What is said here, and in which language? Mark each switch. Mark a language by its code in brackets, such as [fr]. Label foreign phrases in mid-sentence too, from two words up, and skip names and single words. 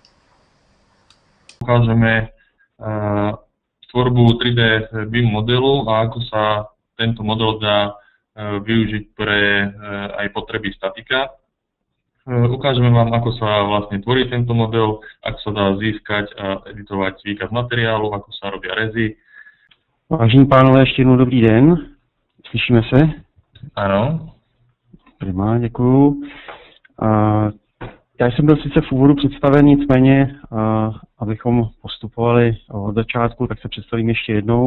[sk] Ukážeme tvorbu 3D BIM modelu a ako sa tento model dá využiť pre aj potreby statika. Ukážeme vám, ako sa vlastne tvorí tento model, ako sa dá získať a editovať výkaz materiálu, ako sa robia rezy. [cs] Vážení pánové, ještě jednou dobrý den. Slyšíme se? Ano. Prima, děkuju. Já jsem byl sice v úvodu představen, nicméně, abychom postupovali od začátku, tak se představím ještě jednou.